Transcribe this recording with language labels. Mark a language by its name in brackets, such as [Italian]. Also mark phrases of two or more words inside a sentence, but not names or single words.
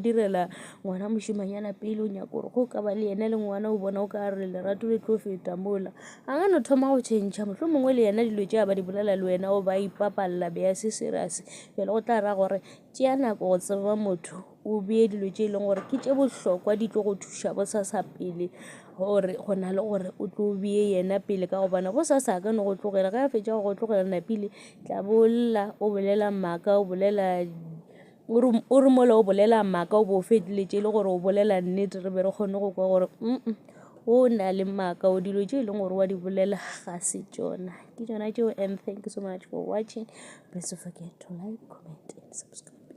[Northern Sotho] direla ngwana mošimanyana pele o nyako gore go ka ba le yena le ngwana o bona o ka re lerato le tlo feta mola a ga no thoma go tšhentšha mohlho mongwe le yena dilo tše a ba di bolela le wena o ba ipapalela be ya se serious fela go tla ra gore tšea nako go tseba motho o bee dilo tše e leng gore ke tše bohlokwa di tlo go thuša bosasa pele gore go na le gore o tlo bee yena pele ka gobane bosasa a ka no go tlogela ge a fetša go tlogela napile tla bolla o bolela maaka o bolela o re mola o bolela maaka o bo o fetiletše le gore o bolela nnete re be re kgone go kwa gore o na le maaka o dilo tše e leng gore wa di bolela ga se tšona ke tšona tšeo [English] and thank you so much for watching. Please don't forget to like, comment and subscribe.